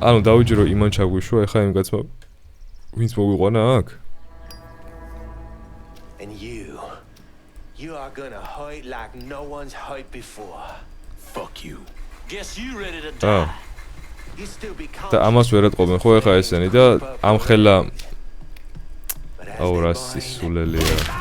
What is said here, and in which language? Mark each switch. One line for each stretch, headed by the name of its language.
Georgian: ანუ დავიჯერო იმან ჩაგვიშვა, ეხა იმ კაცმა ვინც მოვიყვანა აქ.
English: And you are gonna hurt like no one's hurt before. Fuck you. Guess you ready to die.
Georgian: და ამას ვერ ატყობენ ხო ეხა ესენი და ამ ხელა აუ რა სისულელია.